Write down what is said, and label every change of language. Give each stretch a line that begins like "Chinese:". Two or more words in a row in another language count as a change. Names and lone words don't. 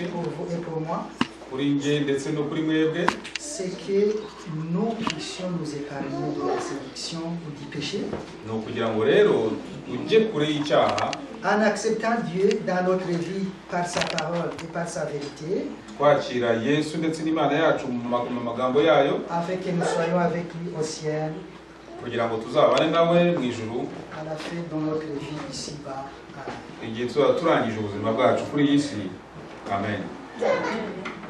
French: pour vous et pour moi,
Kinyarwanda: kuri njye ndetse no kuri mwebwe,
French: c'est que nous puissions nous épargner de la séduction ou du péché
Kinyarwanda: ni ukugira ngo rero ujye kure y'icyaha,
French: en acceptant Dieu dans notre vie par sa parole et par sa vérité,
Kinyarwanda: twakira Yesu ndetse n'Imana yacu mu magambo yayo,
French: afin que nous soyons avec lui au ciel
Kinyarwanda: kugira ngo tuzabane nawe mu ijuru
French: à la fin de notre vie ici-bas. Amen.
Kinyarwanda: igihe tuzaba turangije ubuzima bwacu kuri iyi si. Amen.